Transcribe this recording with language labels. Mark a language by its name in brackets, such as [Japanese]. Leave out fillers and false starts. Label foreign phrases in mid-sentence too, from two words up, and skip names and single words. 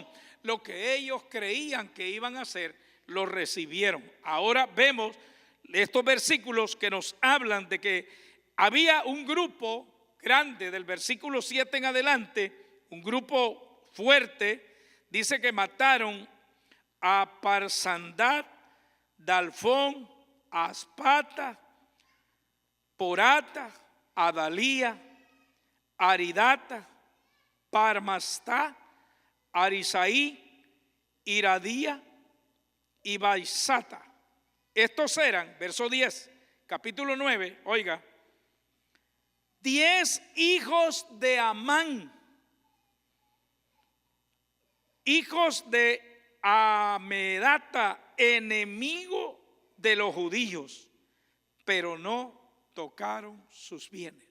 [Spanish] Lo que ellos creían que iban a hacer, lo recibieron. Ahora vemos estos versículos que nos hablan de que había un grupo grande, del versículo 7 en adelante, un grupo fuerte. Dice que mataron a Parsandat, Dalfón, a Aspata, Porata, Adalía, Aridata, Parmastá, Arisaí, Iradía y Baisata. Estos eran, verso 10, capítulo 9, oiga, 10 hijos de Amán, hijos de Amedata, enemigo de los judíos, pero no tocaron sus bienes.